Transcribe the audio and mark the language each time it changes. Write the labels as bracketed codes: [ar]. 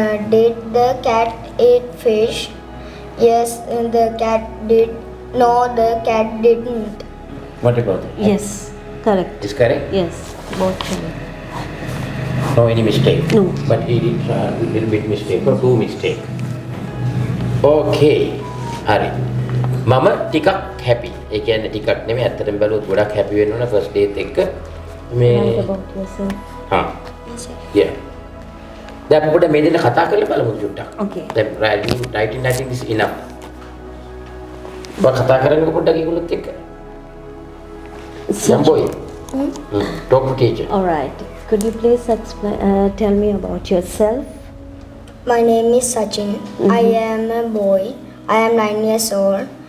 [en] Did the cat eat fish? Yes, the cat did. No, the cat didn't. What about it? Yes, correct. Is correct? Yes, both correct. No any mistake? No. But he did a little bit mistake or two mistake. Okay. [si] හරි. මම ටිකක් happy. ඒ කියන්නේ ටිකක් නෙමෙයි ඇත්තටම බැලුවොත් ගොඩක් happy වෙන්න ඕන first date එක. මේ [en] Write about yourself. හා. Yeah. [si] දැන් අපිට මේ දෙන්න කතා කරලා බලමු චුට්ටක්. [en] Okay. [si] දැන් [en] writing is enough. [si] කතා කරන්නේ පොඩ්ඩක් ඒගොල්ලොත් එක්ක. [en] Young boy. Talk to teacher. All right. Could you please tell me about yourself? My name is Sachin. I am a boy. I am 9 years old.